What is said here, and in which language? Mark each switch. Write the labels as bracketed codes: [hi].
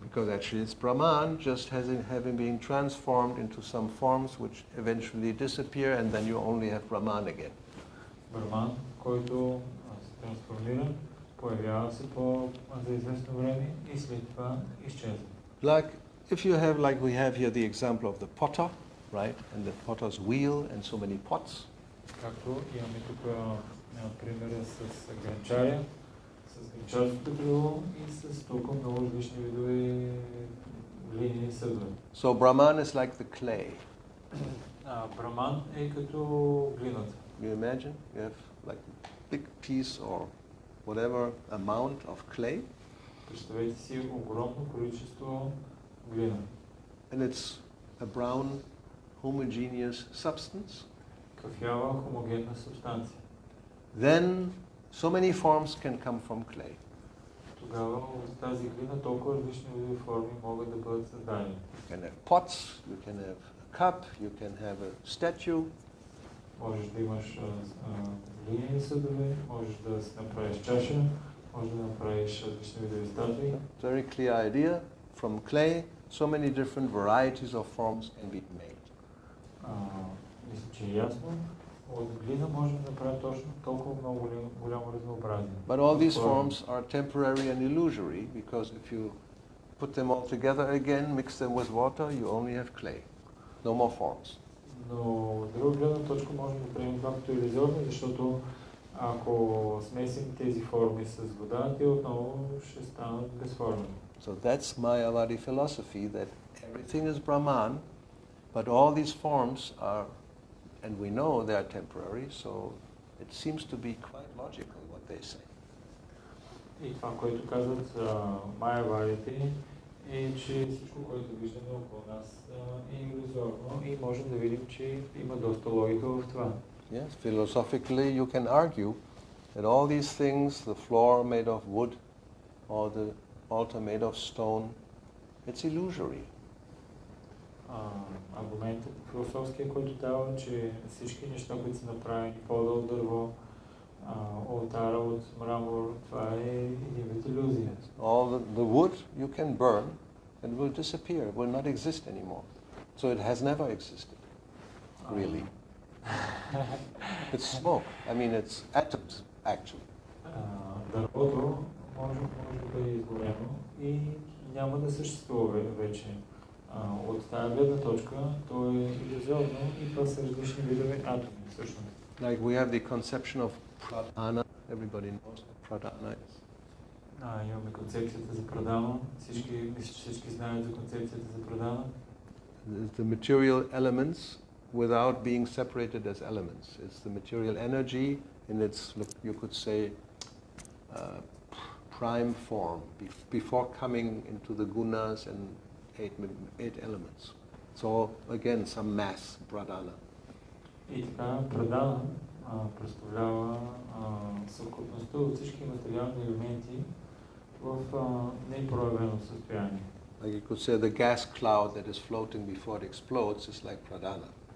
[en] Because actually it's Brahman just having been transformed into some forms which eventually disappear, and then you only have Brahman again. [bg] Браман, който се трансформира, появява се за известно време и след това изчезва. [en] Like if you have, like we have here, the example of the potter. right? And the potter's wheel and so many pots. [bg] Както имаме тук примера с грънчаря, с грънчарското колело и с толкова много различни видове глинени съдове. [en] So Brahman is like the clay. [bg] Браман е като глината. [en] You imagine? You have like a big piece or whatever amount of clay. [bg] Представете си огромно количество глина. [en] And it's a brown homogeneous substance. [bg] Кафява хомогенна субстанция. [en] Then so many forms can come from clay. [bg] Тогава от тази глина толкова различни видове форми могат да бъдат създадени. [en] You can have pots, you can have a cup, you can have a statue. [bg] Можеш да имаш глинени съдове, можеш да си направиш чаша, можеш да направиш различни видове статуи. [en] Very clear idea. From clay, so many different varieties of forms can be made. [bg] Мисля, че е ясно. От глина може да направи точно толкова много голямо разнообразие. [en] But all these forms are temporary and illusory, because if you put them all together again, mix them with water, you only have clay. No more forms. [bg] Но от друга гледна точка можем да приемем това като иллюзорно, защото ако смесим тези форми с вода, те отново ще станат безформени. [en] So that's Mayavadi philosophy, that everything is Brahman, but all these forms are, and we know they are temporary, so it seems to be quite logical what they say. [bg] И това, което казват майявадите, е, че всичко, което виждаме около нас е иллюзорно и можем да видим, че има доста логика в това. [en] Yes, philosophically you can argue that all these things, the floor made of wood or the altar made of stone, it's illusory. [bg] Аргументът философския, който дава, че всички неща, които са направени, пода от дърво, олтара от мрамор, това е един вид илюзия. [en] All the wood you can burn and will disappear, will not exist anymore. So it has never existed, really. It's smoke. I mean, it's atoms, actually. [bg] Дървото може да бъде изгорено и няма да съществува вече. От тази гледна точка то е иллюзорно и това са различни видове атоми, всъщност. [en] Like we have the conception of pradhana. Everybody knows what pradhana is. [bg] Имаме концепцията за прадана. Мисля, че всички знаят за концепцията за прадана. [en] The material elements without being separated as elements. It's the material energy in its, you could say, prime form, before coming into the gunas and eight elements. So again, some mass, pradhana. [bg] И така, прадана представлява съвкупността от всички материални елементи в непроявено състояние. [en] Like you could say the gas cloud that is floating before it explodes is like pradhana.